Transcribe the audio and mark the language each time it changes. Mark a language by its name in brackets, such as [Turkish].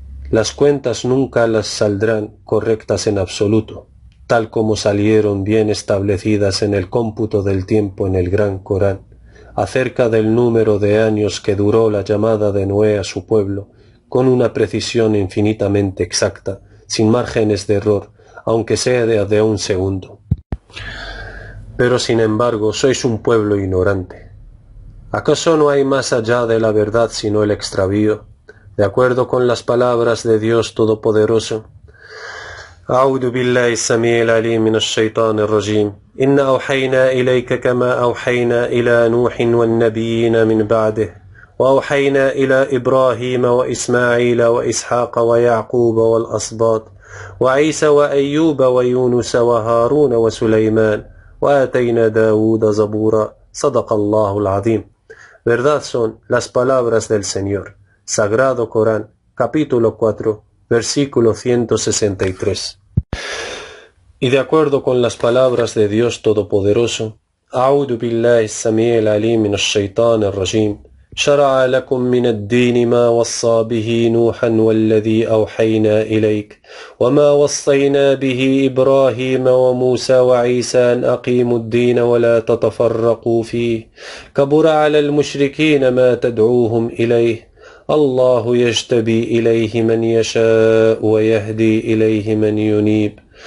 [Spanish] Las cuentas nunca las saldrán correctas en absoluto, tal como salieron bien establecidas en el cómputo del tiempo en el Gran Corán, acerca del número de años que duró la llamada de Noé a su pueblo, con una precisión infinitamente exacta, sin márgenes de error, aunque sea de 1 segundo. Pero sin embargo sois un pueblo ignorante. ¿Acaso no hay más allá de la verdad sino el extravío? De acuerdo con las palabras de Dios Todopoderoso. [Arabic] أعوذ بالله السميع العليم من الشيطان الرجيم إن أوحينا إليك كما أوحينا إلى نوح والنبيين من بعده وأوحينا إلى إبراهيم وإسماعيل وإسحاق ويعقوب والأسباط وعيسى وأيوب ويونس وهارون وسليمان وآتينا داود زبورا صدق الله العظيم. [Spanish] Verdad son las palabras del Señor. Sagrado Corán, capítulo 4, versículo 163. Y de acuerdo con las palabras de Dios Todopoderoso, [Arabic] أعوذ بالله السميع العليم من الشيطان الرجيم شرع لكم من الدين ما وصى به نوحا والذي أوحينا إليك وما وصينا به إبراهيم وموسى وعيسى أن أقيموا الدين ولا تتفرقوا فيه كبر على المشركين ما تدعوهم إليه الله يجتبي إليه من يشاء ويهدي إليه من ينيب